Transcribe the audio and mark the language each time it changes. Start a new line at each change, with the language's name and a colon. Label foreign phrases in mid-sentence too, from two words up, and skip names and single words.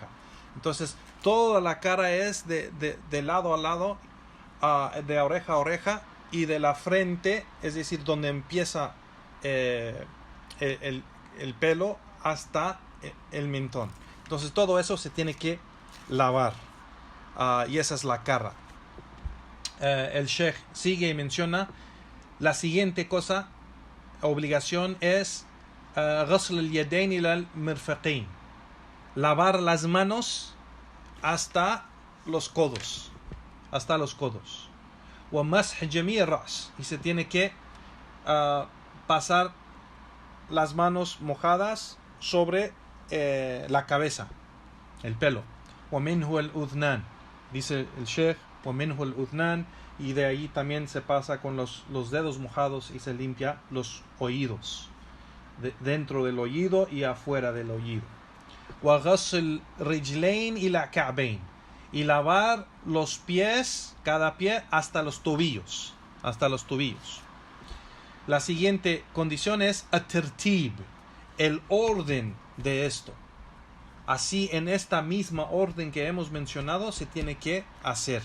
Spanish: Entonces, toda la cara es de lado a lado, de oreja a oreja, y de la frente, es decir, donde empieza el pelo hasta el mentón. Entonces, todo eso se tiene que lavar. Y esa es la cara. El Sheikh sigue y menciona la siguiente cosa, obligación es
Arabic: غسل اليدين إلى المرفقين,
Spanish: lavar las manos hasta los codos,
Arabic: ومسح جميع الرأس,
Spanish: y se tiene que pasar las manos mojadas sobre la cabeza, el pelo.
Arabic: ومنه الأذنان,
Spanish: dice el Sheikh,
Arabic: ومنه الأذنان,
Spanish: y de ahí también se pasa con los dedos mojados y se limpia los oídos, dentro del oído y afuera del oído.
Arabic: وغسل رجلين إلى كعبين,
Spanish: y lavar los pies, cada pie hasta los tobillos. La siguiente condición es الترتيب, el orden de esto. Así, en esta misma orden que hemos mencionado, se tiene que hacer.